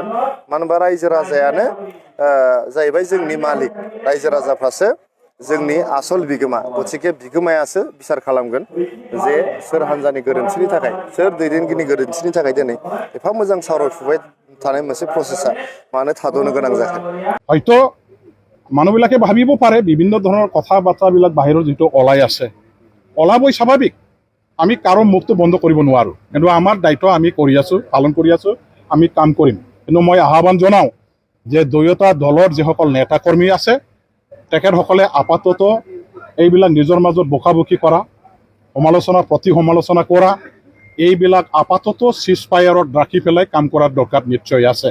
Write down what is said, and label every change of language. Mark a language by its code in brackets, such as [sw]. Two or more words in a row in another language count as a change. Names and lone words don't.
[brx] मानो होनबा रायजो राजायानो जाहैबाय जोंनि मालिक, रायजो राजाफ्रासो जोंनि आसल बिगोमा गथिखे बिगोमायासो बिसार खालामगोन जे सोर हान्जानि गोरोन्थिनि थाखाय सोर दैदेनगिरिनि गोरोन्थिनि थाखाय दिनै एफा मोजां सावरायफुबाय थानाय मोनसे प्रसेसा मानो थाद'नो गोनां जाखो। [as] হয়তো মানুহবিলাকে ভাবিব পাৰে বিভিন্ন ধৰণৰ কথা বাৰ্তাবিলাক বাহিৰত যিটো ওলাই আছে ওলাবই স্বাভাৱিক। আমি কাৰো মুখটো বন্ধ কৰিব নোৱাৰোঁ, কিন্তু আমাৰ দায়িত্ব আমি কৰি আছোঁ, পালন কৰি আছোঁ, আমি কাম কৰিম। কিন্তু মই আহ্বান জনাওঁ যে দুয়োটা দলৰ যিসকল নেতা কৰ্মী আছে তেখেতসকলে আপাতত এইবিলাক নিজৰ মাজত বকাবকি কৰা, সমালোচনা প্ৰতি সমালোচনা কৰা, এইবিলাক আপাতত চিজফায়াৰত ৰাখি পেলাই কাম কৰাৰ দৰকাৰ নিশ্চয় আছে।